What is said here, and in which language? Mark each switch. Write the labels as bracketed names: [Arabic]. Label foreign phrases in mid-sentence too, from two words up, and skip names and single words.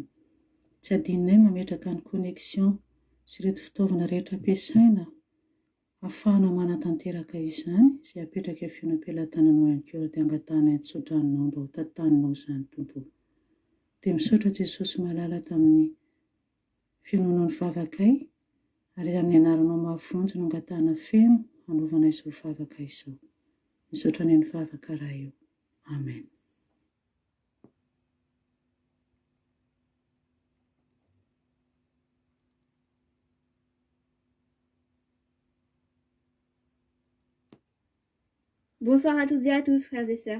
[Malagasy] Tsy adinonay mametraka ny connexion sy ireto fitaovana rehetra ampiasaina ahafahana manatanteraka izany izay apetraka eo fiainam-pialan-tananao ihany koa dia angatahana ny tsotranao mba ho tantaninao izany Tompo. Dia misaotra Jesosy malala tamin'ny finoanao ny vavakay ary amin'ny anaranao mahavonjy no angatahana feno hanaovana izao vavaka izao. Misaotra ny vavaka raha io. Amen. [French] Bonsoir à toutes et à tous, frères et sœurs.